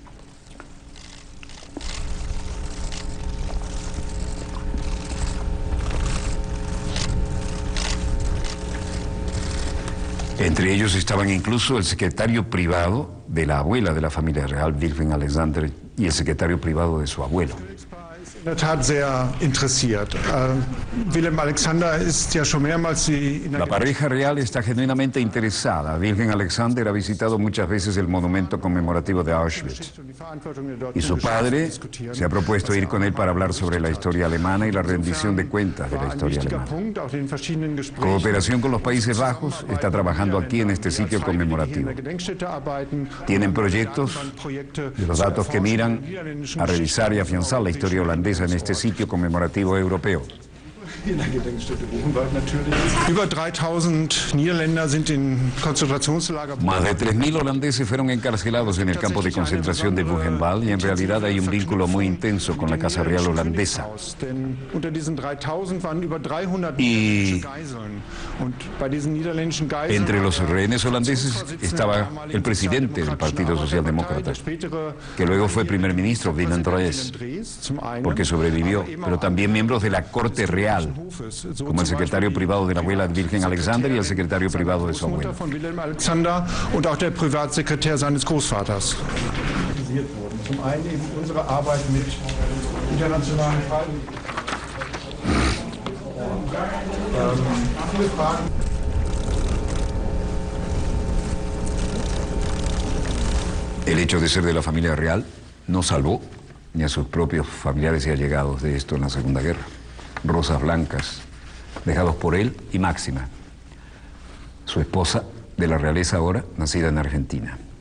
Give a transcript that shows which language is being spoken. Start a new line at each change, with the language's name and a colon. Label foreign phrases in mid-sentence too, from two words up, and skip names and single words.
Spanish: Entre ellos estaban incluso el secretario privado de la abuela de la familia real, Wilhelm Alexander, y el secretario privado de su abuelo.
German: In der Tat sehr interessiert. Wilhelm Alexander ist ja schon mehrmals
Spanish: La pareja real está genuinamente interesada. Wilhelm Alexander ha visitado muchas veces el monumento conmemorativo de Auschwitz. Y su padre se ha propuesto ir con él para hablar sobre la historia alemana y la rendición de cuentas de la historia alemana. Cooperación con los Países Bajos está trabajando aquí en este sitio conmemorativo. Tienen proyectos de los datos que miran a revisar y afianzar la historia holandesa en este sitio conmemorativo europeo.
German: Über 3.000 Niederländer sind in Konzentrationslager.
Spanish: Más de 3.000 holandeses fueron encarcelados en el campo de concentración de Buchenwald, y en realidad hay un vínculo muy intenso con la Casa Real holandesa. Y entre los rehenes holandeses estaba el presidente del Partido Socialdemócrata, que luego fue primer ministro, Willem Drees, porque sobrevivió, pero también miembros de la Corte Real, como el secretario privado de la abuela de Wilhelm Alexander y el secretario privado de su abuelo.
German: Wilhelm Alexander und auch der Privatsekretär seines Großvaters. Zum einen eben unsere Arbeit mit internationalen Fragen. Viele Fragen.
Spanish: El hecho de ser de la familia real no salvó ni a sus propios familiares y allegados de esto en la Segunda Guerra. Rosas blancas, dejados por él y Máxima, su esposa de la realeza ahora, nacida en Argentina.